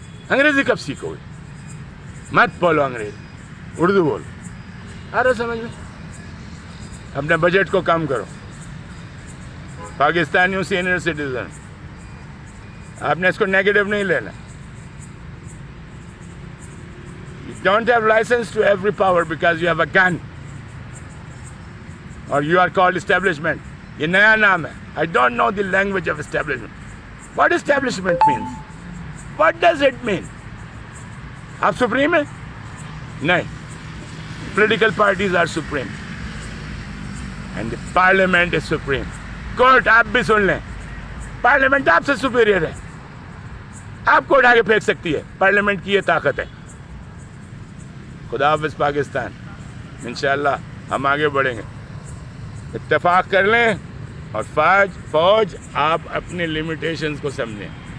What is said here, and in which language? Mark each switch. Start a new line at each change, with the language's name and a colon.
Urdu: انگریزی کب سیکھو گے؟ مت بولو انگریزی، اردو بولو. آ رہا سمجھ میں؟ اپنے بجٹ کو کم کرو. پاکستانیوں سینئر سٹیزن، آپ نے اس کو نیگیٹو نہیں لینا.
English: You don't have license to every power because you have a gun or you are called establishment.
Urdu: یہ نیا نام ہے.
English: I don't know the language of establishment. What establishment means? What does it mean?
Urdu: آپ supreme ہیں؟ نہیں.
English: Political parties are supreme and the parliament is supreme.
Urdu: Court آپ بھی سن لیں، پارلیمنٹ آپ سے سپیریئر ہے. آپ کو اٹھا کے پھینک سکتی ہے. پارلیمنٹ کی یہ طاقت ہے. خدا حافظ پاکستان. انشاءاللہ ہم آگے بڑھیں گے. اتفاق کر لیں. اور فوج آپ اپنے لیمیٹیشنز کو سمجھیں.